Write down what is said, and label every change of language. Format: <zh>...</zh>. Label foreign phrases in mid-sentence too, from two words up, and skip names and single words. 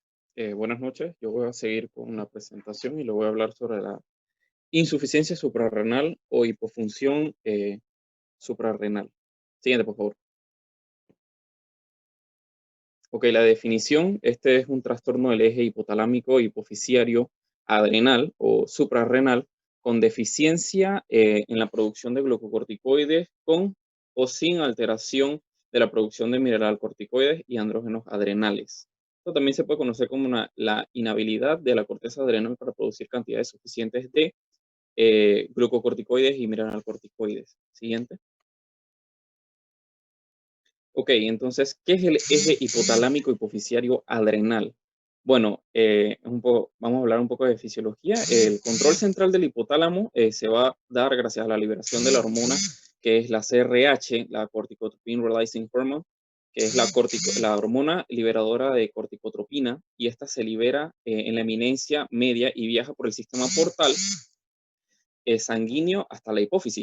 <es>Buenas noches, yo voy a seguir con la presentación y le voy a hablar sobre la insuficiencia suprarrenal o hipofunción suprarrenal. Siguiente, por favor. Ok, la definición, este es un trastorno del eje hipotalámico hipofisiario adrenal o suprarrenal con deficiencia en la producción de glucocorticoides con o sin alteración de la producción de mineralcorticoides y andrógenos adrenales. Esto también se puede conocer como la inhabilidad de la corteza adrenal para producir cantidades suficientes de glucocorticoides y mineralcorticoides. Siguiente. Ok, entonces, ¿qué es el eje hipotalámico hipoficiario adrenal? Bueno, vamos a hablar un poco de fisiología. El control central del hipotálamo se va a dar gracias a la liberación de la hormona que es la CRH, la</es> <en>corticotropin releasing hormone,</en> <es>que es la hormona liberadora de corticotropina, y esta se libera en la eminencia media y viaja por el sistema portal sanguíneo hasta la hipófisis.</es>